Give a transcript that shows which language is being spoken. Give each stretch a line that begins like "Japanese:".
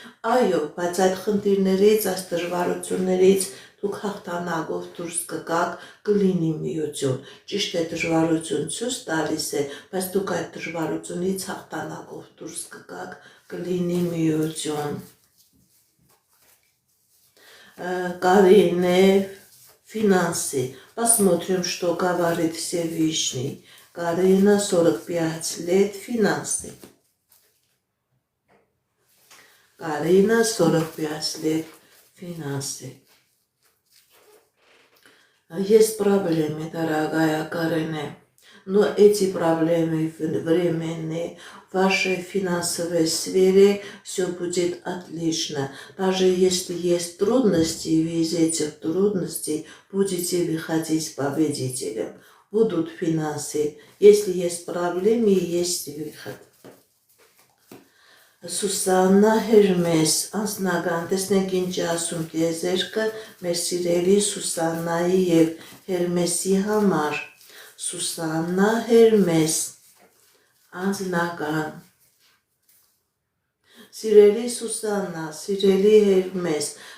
Armenian: Այո, բայց այդ խնդիրներից, այս դժվարություններից դուք հաղթանակով դուրս կգաք, կլինի միություն։ Ճիշտ է, դժվարություն ցույց տալիս է, բայց դուք այդ դժվարությունից հաղթանակով դուրս կգաք, կլինի միություն։
Russian: Карине финансы. Посмотрим, что говорит Всевышний. Карина, 45 лет, финансы. Карина, 45 лет, финансы. Есть проблемы, дорогая Карине. Но эти проблемы временные. В вашей финансовой сфере все будет отлично. Даже если есть трудности, вы из этих трудностей будете выходить победителем. Будут финансы. Если есть проблемы, есть выход.
Armenian: Սուսաննա Հերմես, անձնական, տեսնենք ինչ ասում տիեզերքը մեր սիրելի Սուսաննայի և Հերմեսի համար։ Սուսաննա Հերմես, անձնական։ Սիրելի Սուսաննա, սիրելի Հերմես,